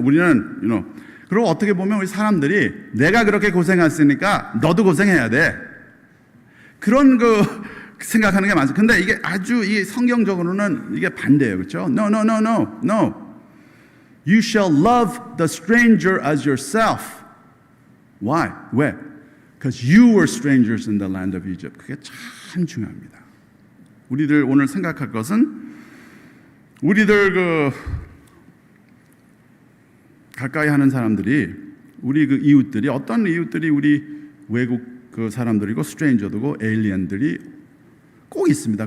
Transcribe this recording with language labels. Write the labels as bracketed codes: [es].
[ko] 우리는 그리고 어떻게 보면 우리 사람들이 내가 그렇게 고생했으니까 너도 고생해야 돼. 그런 생각하는 게 많죠. 근데 이게 아주 이 성경적으로는 이게 반대예요. 그렇죠? No. [en] You shall love the stranger as yourself. Why? [ko] 왜? [en] Because you were strangers in the land of Egypt. [ko] 그게 참 중요합니다. 우리들 오늘 생각할 것은 우리들 가까이 하는 사람들이 우리 이웃들이 어떤 이웃들이 우리 외국 사람들이고 스트레인저들이고 에일리언들이 꼭 있습니다.